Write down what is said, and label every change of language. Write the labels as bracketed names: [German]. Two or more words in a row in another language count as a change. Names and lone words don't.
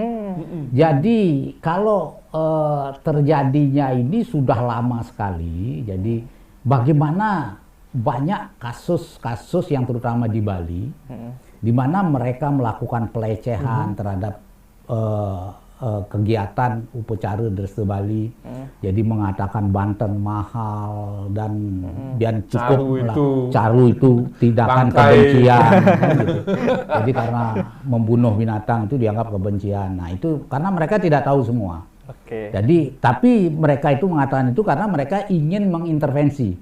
[Indonesian] Jadi kalau terjadinya ini sudah lama sekali. Jadi bagaimana banyak kasus-kasus yang terutama di Bali, di mana mereka melakukan pelecehan terhadap kegiatan upacara dreste Bali. Jadi mengatakan banten mahal dan cukup caru itu tindakan kebencian kan gitu. Jadi karena membunuh binatang itu dianggap kebencian. Nah, itu karena mereka tidak tahu semua. Jadi tapi mereka itu mengatakan itu karena mereka ingin mengintervensi.